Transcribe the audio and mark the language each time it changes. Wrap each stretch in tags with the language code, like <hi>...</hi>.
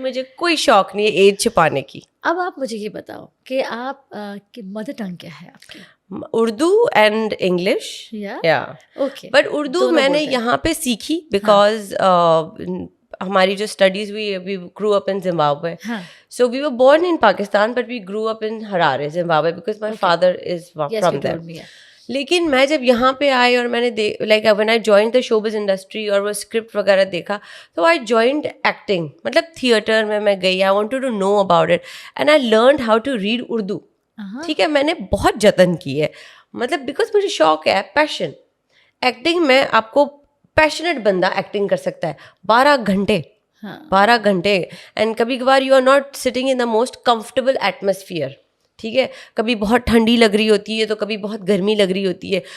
<ur>مجھے کوئی شوق نہیں ہے ایج چھپانے کی. اب آپ مجھے یہ بتاؤ کہ آپ کی مدر ٹنگ کیا ہے آپ کی؟</ur> <en>Urdu and English. Okay.</en> <ur>But Urdu میں نے یہاں پہ سیکھی بیکاز ہماری جو اسٹڈیز ہوئی,</ur> <en>We grew up in Zimbabwe. So we were born in Pakistan but we grew up in Harare, Zimbabwe because my father is from there.</en> <ur>لیکن میں جب یہاں پہ آئی اور میں نے like</ur> <en>when I joined the showbiz industry</en> <ur>اور وہ اسکرپٹ وغیرہ دیکھا تو</ur> <en>I joined acting.</en> <ur>مطلب تھیٹر میں گئی.</ur> <en>I wanted to know about it and I learned how to read Urdu.</en> <ur>ٹھیک ہے, میں نے بہت جتن کی ہے مطلب بیکاز مجھے شوق ہے, پیشن. ایکٹنگ میں آپ کو پیشنیٹ بندہ ایکٹنگ کر سکتا ہے 12 گھنٹے اینڈ کبھی کبھار</ur> <en>You are not sitting in the most comfortable atmosphere.</en> <ur>ٹھیک ہے, کبھی بہت ٹھنڈی لگ رہی ہوتی ہے تو کبھی بہت گرمی لگ رہی ہوتی ہے.</ur>